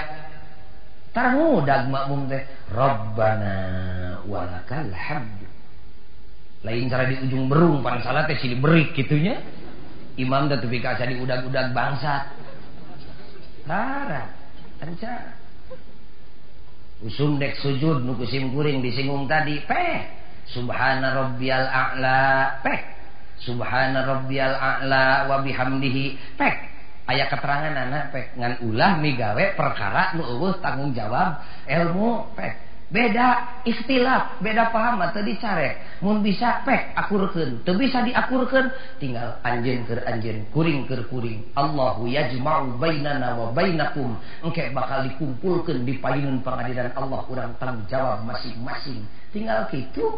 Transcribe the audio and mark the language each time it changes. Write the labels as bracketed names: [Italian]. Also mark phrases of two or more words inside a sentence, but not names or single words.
[Sundanese] Tarangudag makmum teh [Arabic] ربنا ولك الحمد. [Sundanese] Lain cara di ujung berung pan salat teh silih berik kitunya. Imam teh tepi ka di udag-udag bangsat. Tara anca usum dek sujud nu kusim kuring disinggung tadi [Arabic] سبحان ربي الأعلى سبحان ربي الأعلى وبحمده [Sundanese] aya keterangan anak ngan ulah migawe perkara nu eueuh tanggung jawab ilmu beda istilah beda paham teu dicarek mun bisa akurkeun teu bisa diakurkeun tinggal anjeun keur anjeun kuring keur kuring [Arabic] الله يجمع بيننا وبينكم [Sundanese] engke bakal dikumpulkeun di payunan pengadilan Allah urang tanggung jawab masing-masing tinggal kitu.